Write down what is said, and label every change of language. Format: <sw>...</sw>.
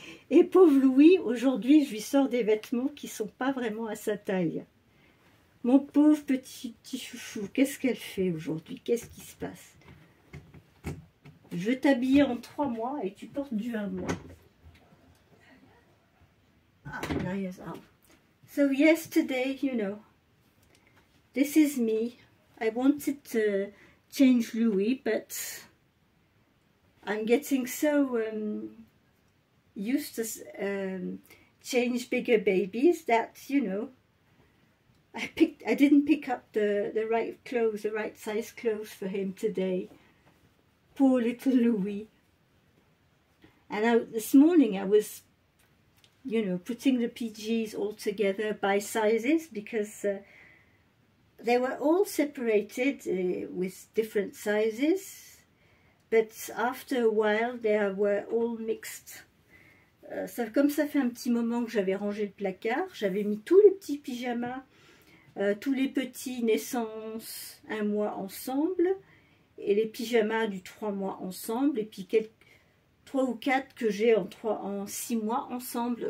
<fr>Et pauvre Louis, aujourd'hui, je lui sors des vêtements qui ne sont pas vraiment à sa taille. Mon pauvre petit chouchou, qu'est-ce qu'elle fait aujourd'hui? Qu'est-ce qui se passe? Je veux t'habiller en 3 mois et tu portes du 1 mois.</fr> <en>Ah, Naya's out. So yesterday, you know, this is me. I wanted to change Louis, but I'm getting so used to change bigger babies that, you know, I didn't pick up the right clothes, the right size clothes for him today. Poor little Louis. And this morning I was, you know, putting the PGs all together by sizes because they were all separated with different sizes, but after a while they were all mixed.</en> <fr>Comme ça fait un petit moment que j'avais rangé le placard, j'avais mis tous les petits pyjamas, tous les petits naissances 1 mois ensemble, et les pyjamas du 3 mois ensemble, et puis 3 ou 4 que j'ai en 6 mois ensemble.</fr>